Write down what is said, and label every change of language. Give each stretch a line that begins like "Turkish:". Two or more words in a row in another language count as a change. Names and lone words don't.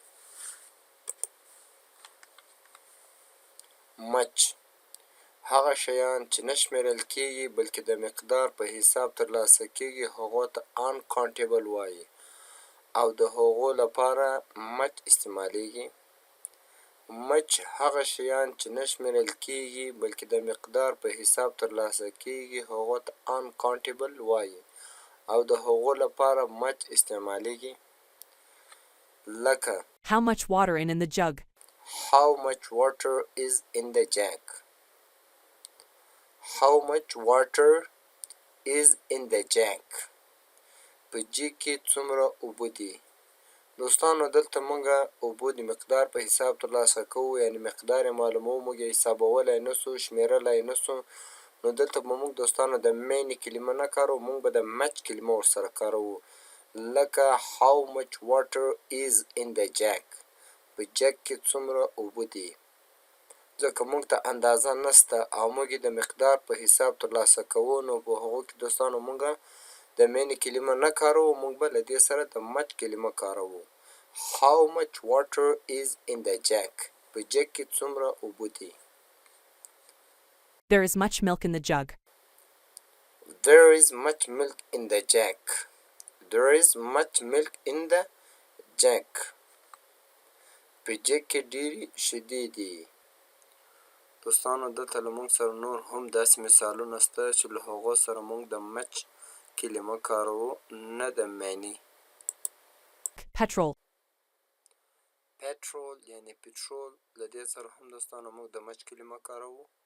Pashto: مچ هغه شیان چې نه شمېرل کېږي بلکې د مقدار په حساب ترلاسه کېږي هغو ته uncountable وایي او د هغو لپاره مچ استعمالیږي. مچ هغه شیان چې نه شمېرل کېږي بلکې د مقدار په حساب ترلاسه کېږي هغو ته uncountable وایي او د هغو لپاره مچ استعمالیږي. لکه
English: How much water in the jug? How much water is in the jug? How much water is in the jug?
Pashto: په جګ کې څومره اوبه دي. دوستانو دلته موږ اوبو د مقدار په حساب ترلاسه کوو، یعنې مقدار یې معلوموو، موږ یې حسابولی نه سو، شمېرلی نه سو. نو دلته به موږ دوستانو د مینې کلمه نه کاروو، موږ به د مچ کلمه ورسره کاروو.
English: لکه how much water is in the jug؟
Pashto: په جګ کې څومره اوبه دي. ځکه موږ ته اندازه نسته او موږ یې د مقدار په حساب ترلاسه کوو، نو په هغو کې دوستانو موږ د مینې کلمه نه کاروو، موږ به له دې سره د مچ کلمه کاروو.
English: How much water is in the jug؟
Pashto: په جګ کې څومره اوبه دي.
English: There is much milk in the jug. There is much milk in the jug. There is much milk in the jug.
Pashto: په جګ کې ډېرې شیدې دي. دوستانو دلته له موږ سره نور هم داسې مثالونه شته چې له هغو سره موږ د مچ کلمه کاروو، نه د معنی.
English: Petrol.
Pashto: پټرول یعنې پټرول، له دې سره هم دوستانو موږ د مچ کلمه کاروو.